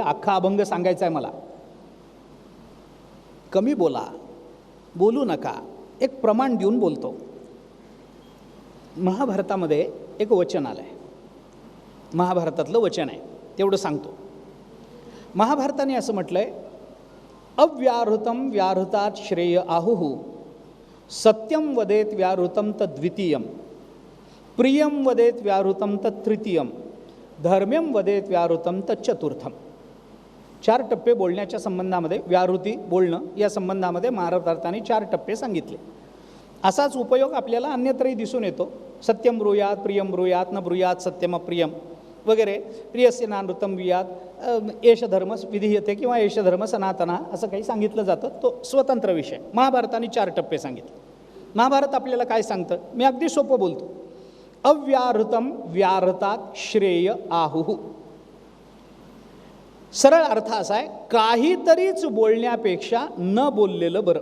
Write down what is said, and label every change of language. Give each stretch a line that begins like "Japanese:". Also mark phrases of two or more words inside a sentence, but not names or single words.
Marathi: अख्खा अभंग सांगायचा आहे मला. कमी बोला, बोलू नका. एक प्रमाण देऊन बोलतो. महाभारतामध्ये एक वचन आलं आहे, महाभारतातलं वचन आहे, तेवढं सांगतो. महाभारताने असं म्हटलं आहे,
Sanskrit: अव्याहृतम व्याहृतात श्रेय आहुः, सत्यम वदेत व्याहृतम तद्वितीयम, प्रियम वदेत व्याहृतम तत्तृतीयम, धर्म्यम वदेत व्याहृतम तच्चतुर्थम.
Marathi: 4 टप्पे बोलण्याच्या संबंधामध्ये, व्याहृती बोलणं या संबंधामध्ये महाभारताने 4 टप्पे सांगितले. असाच उपयोग आपल्याला अन्यत्रही दिसून येतो.
Sanskrit: सत्यम ब्रूयात, प्रियम ब्रूयात, न ब्रूयात सत्यम प्रियम वगैरे. प्रियस्य नानृतम वियात, एष धर्म विधीयते किंवा एष धर्म सनातना,
Marathi: असं काही सांगितलं जातं. तो स्वतंत्र विषय. महाभारताने 4 टप्पे सांगितले. महाभारत आपल्याला काय सांगतं? मी अगदी सोपं बोलतो.
Sanskrit: अव्याहृतम व्याहृतात श्रेय आहुः.
Marathi: सरळ अर्थ असा आहे, काहीतरीच बोलण्यापेक्षा न बोललेलं बरं.